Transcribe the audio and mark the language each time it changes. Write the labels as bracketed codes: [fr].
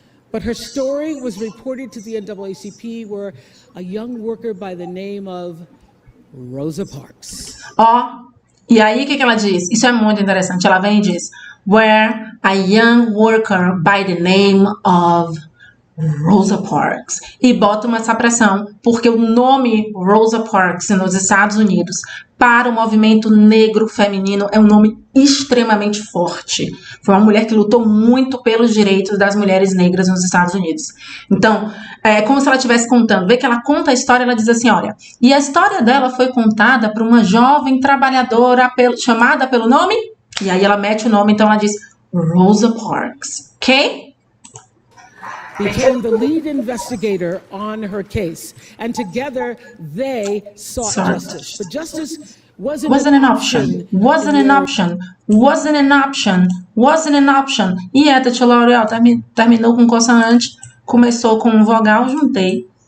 [en] But her story was reported to the NAACP, where a young worker by the name of Rosa Parks. [pt] Ó, e aí o que ela diz? Isso é muito interessante. Ela vem e diz, [en] where a young worker by the name of Rosa Parks. [pt] E bota essa pressão, porque o nome Rosa Parks nos Estados Unidos para o movimento negro feminino é um nome extremamente forte. Foi uma mulher que lutou muito pelos direitos das mulheres negras nos Estados Unidos. Então, é como se ela estivesse contando. Vê que ela conta a história, ela diz assim, olha, e a história dela foi contada por uma jovem trabalhadora chamada pelo nome, e aí ela mete o nome, então ela diz Rosa Parks, ok? [en] Became the lead investigator on her case, and together they sought justice. But justice wasn't an option. Wasn't an option. Wasn't an option. Wasn't an option. [pt] E a tia Lory, terminou com consoante, começou com um vogal, juntei.